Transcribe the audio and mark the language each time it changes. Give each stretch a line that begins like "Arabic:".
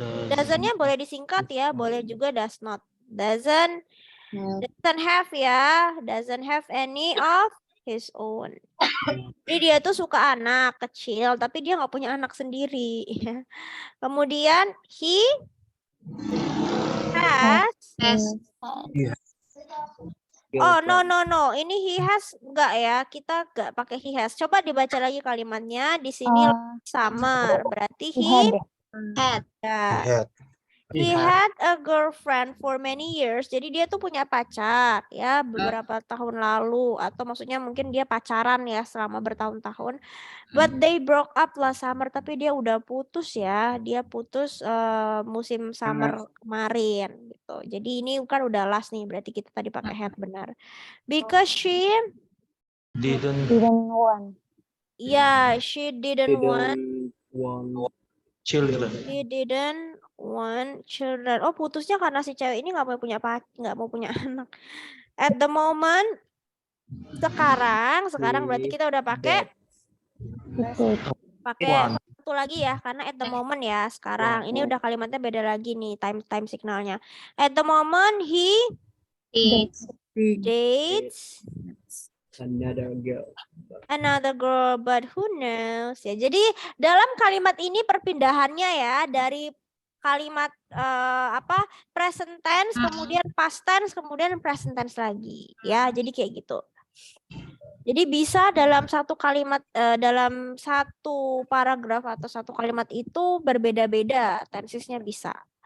Indonesian: Doesn't-nya boleh disingkat ya, boleh juga does not.
English: Doesn't have ya, doesn't have any of his own.
Indonesian: Jadi dia tuh suka anak kecil, tapi dia nggak punya anak sendiri.
English: Kemudian he has.
Indonesian: Oh no, ini he has enggak ya, kita nggak pakai he has. Coba dibaca lagi kalimatnya. Di sini summer, berarti he
English: had
Indonesian: ya.
English: He had a girlfriend for many years.
Indonesian: Jadi dia tuh punya pacar ya beberapa tahun lalu, atau maksudnya mungkin dia pacaran ya selama bertahun-tahun.
English: But they broke up last summer,
Indonesian: tapi dia udah putus ya. Dia putus musim summer kemarin gitu. Jadi ini kan udah last nih, berarti kita tadi pakai had benar.
English: Because she Didn't want. yeah, she didn't want children. He didn't want children.
Indonesian: Oh, putusnya karena si cewek ini nggak mau punya anak.
English: At the moment,
Indonesian: sekarang berarti kita udah pakai satu lagi ya, karena at the moment ya sekarang. Ini udah kalimatnya beda lagi nih, time signalnya.
English: At the moment he dates another girl, but who knows ya.
Indonesian: Jadi dalam kalimat ini perpindahannya ya dari kalimat present tense, kemudian past tense, kemudian present tense lagi ya. Jadi kayak gitu. Jadi bisa dalam satu kalimat, dalam satu paragraf atau satu kalimat itu berbeda-beda tensesnya bisa.